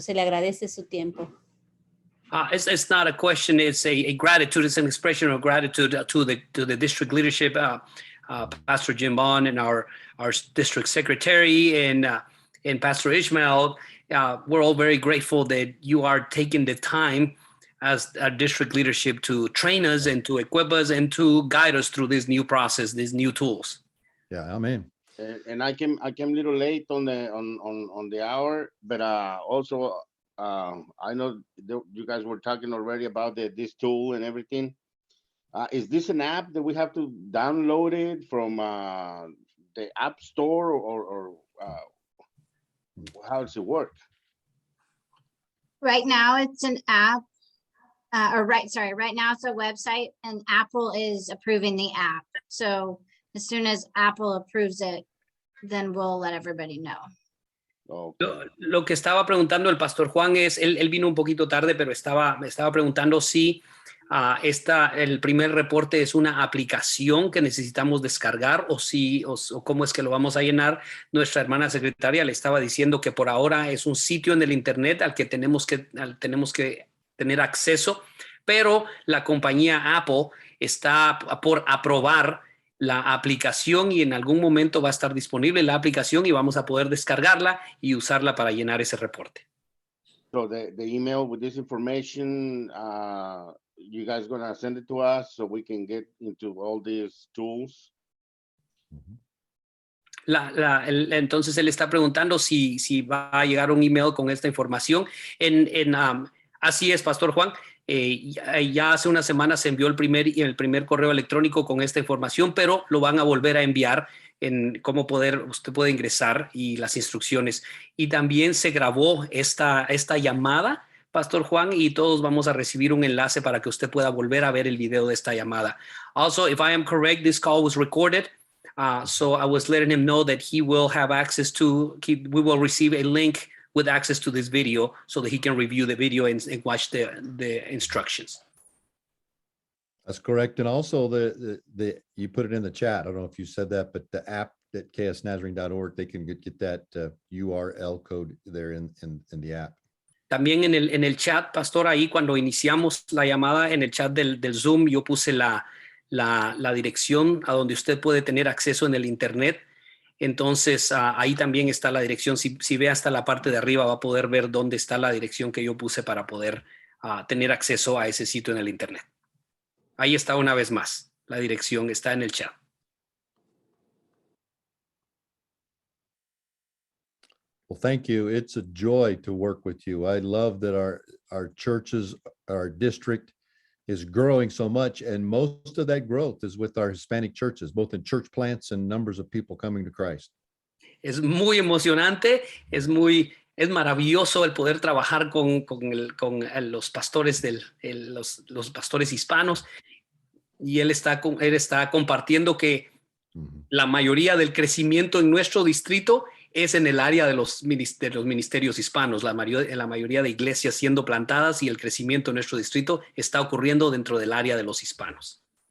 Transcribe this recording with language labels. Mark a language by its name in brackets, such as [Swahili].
[Spanish] Se le agradece su tiempo. [English] It's not a question, it's a gratitude, it's an expression of gratitude to the district leadership, Pastor Jim Bond and our district secretary and Pastor Ishmael. We're all very grateful that you are taking the time as a district leadership to train us and to equip us and to guide us through this new process, these new tools. Yeah, amen. And I came a little late on the hour, but also I know you guys were talking already about this tool and everything. Is this an app that we have to download it from the App Store or how does it work? Right now it's an app, right now it's a website and Apple is approving the app. So as soon as Apple approves it, then we'll let everybody know. Okay. [Spanish] Lo que estaba preguntando el Pastor Juan es, él vino un poquito tarde, pero me estaba preguntando si el primer reporte es una aplicación que necesitamos descargar o cómo es que lo vamos a llenar. Nuestra hermana secretaria le estaba diciendo que por ahora es un sitio en el internet al que tenemos que tener acceso, pero la compañía Apple está por aprobar la aplicación y en algún momento va a estar disponible la aplicación y vamos a poder descargarla y usarla para llenar ese reporte. [English] So the email with this information, you guys gonna send it to us so we can get into all these tools? [Spanish] Entonces él está preguntando si va a llegar un email con esta información. Así es, Pastor Juan. Ya hace una semana se envió el primer correo electrónico con esta información, pero lo van a volver a enviar en cómo usted puede ingresar y las instrucciones. Y también se grabó esta llamada, Pastor Juan, y todos vamos a recibir un enlace para que usted pueda volver a ver el video de esta llamada. [English] Also, if I am correct, this call was recorded. So I was letting him know that he will have access we will receive a link with access to this video so that he can review the video and watch the instructions. That's correct. And also you put it in the chat. I don't know if you said that, but the app at ksnazarene.org, they can get that URL code there in the app. [Spanish] También en el chat, Pastor, ahí cuando iniciamos la llamada en el chat del Zoom, yo puse la dirección a donde usted puede tener acceso en el internet. Entonces, ahí también está la dirección. Si ve hasta la parte de arriba, va a poder ver dónde está la dirección que yo puse para poder tener acceso a ese sitio en el internet. Ahí está una vez más. La dirección está en el chat. [English] Well, thank you. It's a joy to work with you. I love that our churches, our district is growing so much, and most of that growth is with our Hispanic churches, both in church plants and numbers of people coming to Christ. [Spanish] Es muy emocionante, es maravilloso el poder trabajar con los pastores los pastores hispanos, y él está compartiendo que la mayoría del crecimiento en nuestro distrito es en el área de los ministerios hispanos, la mayoría de iglesias siendo plantadas y el crecimiento en nuestro distrito está ocurriendo dentro del área de los hispanos.